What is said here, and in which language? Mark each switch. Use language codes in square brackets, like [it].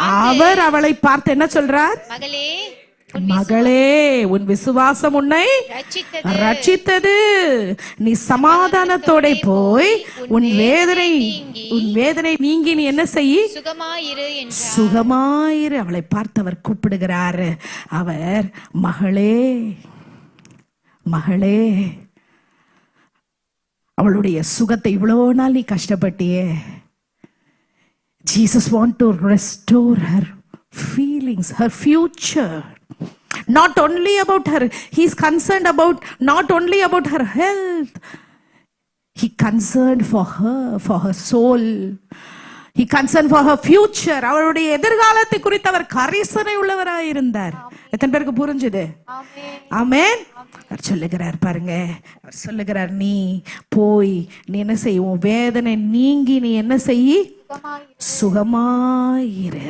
[ta] அவர் அவளை பார்த்து என்ன சொல்றார்? மகளே, உன் விசுவாசம் உன்னை ரட்சித்தது, நீ சமாதானத்தோட போய் உன் வேதனை நீங்கி நீ என்ன செய்ய? சுகமாயிரு. அவளை பார்த்து அவர் கூப்பிடுகிறார். அவர் மகளே, மகளே, அவளுடைய சுகத்தை இவ்வளவு நாள் நீ கஷ்டப்பட்டியே. [en] Jesus want to restore her feelings, her future. Not only about her, he's concerned about not only about her health, he concerned for her soul, he concerned for her future. [ta] அவளுடைய எதிர்காலத்தை குறித்து அவர் கரிசனை உள்ளவராய் இருந்தார். எத்தனை பேருக்கு புரிஞ்சுது? ஆமென். அவர் சொல்லுகிறார் பாருங்க, அவர் சொல்லுகிறார், நீ போய் நீ என்ன செய்ய? உன் வேதனை நீங்கி நீ என்ன செய்ய? சுகமாயிரு.